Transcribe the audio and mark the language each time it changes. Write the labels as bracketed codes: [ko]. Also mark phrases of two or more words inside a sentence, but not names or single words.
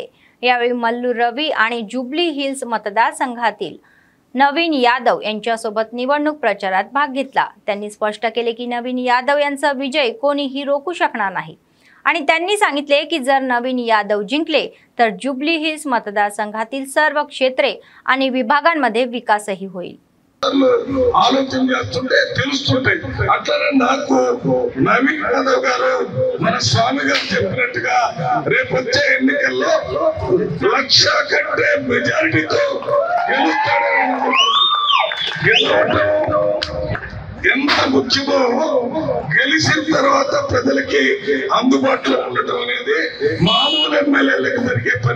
[mr] यावेळी मल्लू रवी आणि जुबली हिल्स मतदारसंघातील नवीन यादव यांच्यासोबत निवडणूक प्रचारात भाग घेतला। त्यांनी स्पष्ट केले की नवीन यादव यांचा विजय कोणीही रोखू शकणार नाही आणि त्यांनी सांगितले की जर नवीन यादव जिंकले तर जुबली हिल्स मतदारसंघातील सर्व क्षेत्रे आणि विभागांमध्ये विकासही होईल। [te] ఆలోచన చేస్తుంటే తెలుస్తుంటాయి। అట్లనే నాకు నవీన్ యాదవ్ గారు మన స్వామి గారు చెప్పినట్టుగా రేపు వచ్చే ఎన్నికల్లో 1,00,000 కంటే మెజారిటీతో ఎంత ముఖ్యమో గెలిచిన తర్వాత ప్రజలకి అందుబాటులో ఉండటం అనేది మామూలు ఎమ్మెల్యేలకు జరిగే పని।